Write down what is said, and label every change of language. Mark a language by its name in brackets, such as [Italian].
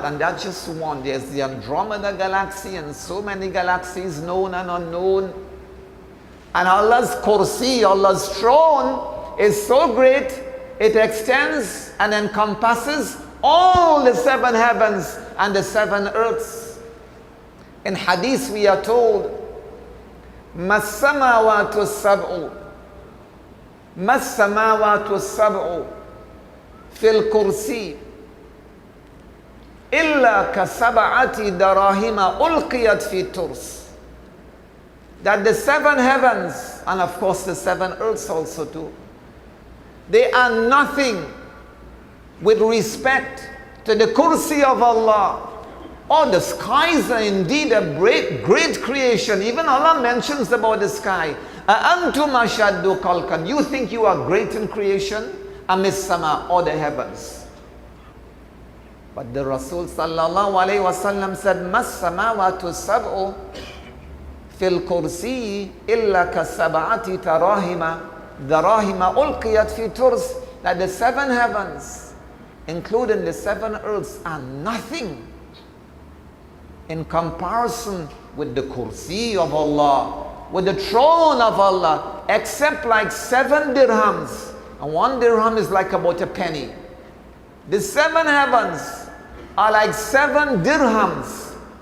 [English] And that's just one. There's the Andromeda galaxy and so many galaxies known and unknown. And Allah's kursi, Allah's throne is so great, it extends and encompasses all the 7 heavens and the 7 earths. In hadith we are told, [Arabic] مَا السَّمَاوَاتُ السَّبْعُ مَا السَّمَاوَاتُ السَّبْعُ فِي الْكُرْسِي إِلَّا كَسَبْعَةِ دَرَاهِمَ أُلْقِيَتْ فِي تُرْسٍ. [English] That the 7 heavens, and of course the 7 earths also too, they are nothing with respect to the kursi of Allah. Oh, the skies are indeed a great creation. Even Allah mentions about the sky. [Arabic] أَأَنْتُمْ أَشَدُّ خَلْقًا. [English] You think you are great in creation? [Arabic] أَمِ السَّمَاء, [English] or the heavens. But the Rasul sallallahu alayhi wa sallam said, [Arabic] مَا السَّمَاوَاتُ السَّبْعُ فِي الْكُرْسِيِّ إِلَّا كَسَبْعَةِ دَرَاهِمَ أُلْقِيَتْ فِي تُرْسٍ. [English] That the 7 heavens, including the 7 earths, are nothing in comparison with the kursi of Allah, with the throne of Allah, except like 7 dirhams. And 1 dirham is like about a penny. The 7 heavens are like 7 dirhams.